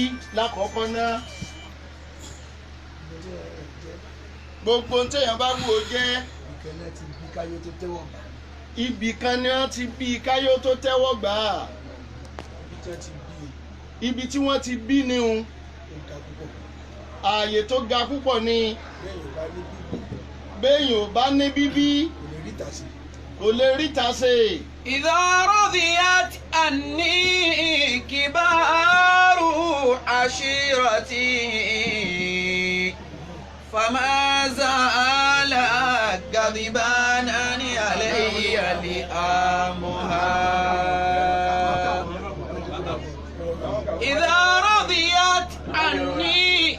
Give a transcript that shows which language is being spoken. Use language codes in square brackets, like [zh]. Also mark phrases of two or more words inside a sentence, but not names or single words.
[yo] lákọ̀ọ́kọ́ náà gbogbo ohun téèyàn bá wù ó jẹ́ ibì kan ni wọ́n ti bí káyọ̀ tó tẹ́wọ́ gbà á ibi tí wọ́n ti bí ni un ààyè tó ga púpọ̀ ni béèyàn ò bá ní bíbí kò lè ríta ṣe. [ar] إذا رضيت عني كبار عشيرتي فما زال غضبانا علي لآمها إذا رضيت عني